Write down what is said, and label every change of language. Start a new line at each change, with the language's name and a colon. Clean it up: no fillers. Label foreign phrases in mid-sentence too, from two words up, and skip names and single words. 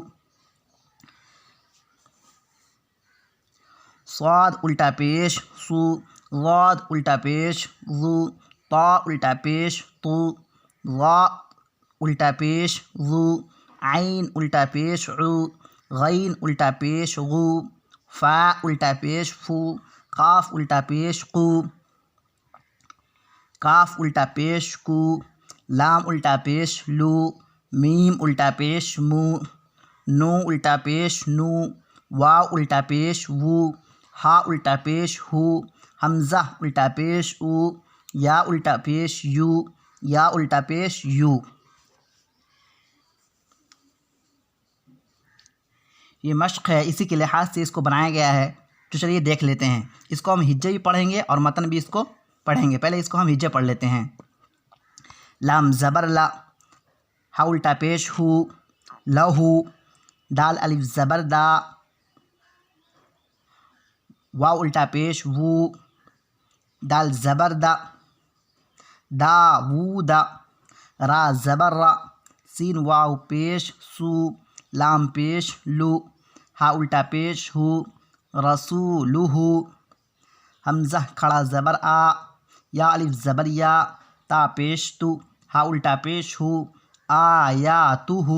Urdu: صاد الٹا پیش سو، ضاد الٹا پیش ضو، طا الٹا پیش طو، ظا الٹا پیش ظو، عین الٹا پیش عو، غین الٹا پیش غو، فا الٹا پیش فو، قاف الٹا پیش قو، کاف الٹا پیش کو، لام الٹا پیش لو، میم الٹا پیش مو، نو الٹا پیش نو، واو الٹا پیش وو، ہا الٹا پیش ہو، حمزہ الٹا پیش او، یا الٹا پیش یو، یا الٹا پیش یو۔ یہ مشق ہے، اسی کے لحاظ سے اس کو بنایا گیا ہے۔ تو چلیے دیکھ لیتے ہیں۔ اس کو ہم ہجے بھی پڑھیں گے اور متن بھی اس کو پڑھیں گے۔ پہلے اس کو ہم ہجے پڑھ لیتے ہیں۔ لام زبر لا، ہا الٹا پیش ہو، لہو، دال الف زبر دا، واو الٹا پیش وو، دال زبر دا، دا وو دا، را زبر را، سین واو پیش سو، لام پیش لو، ہا الٹا پیش ہو، رسولہ، حمزہ کھڑا زبر آ، یا الف زبر یا، تا پیش تو، ہا الٹا پیش ہو، آیاتہ،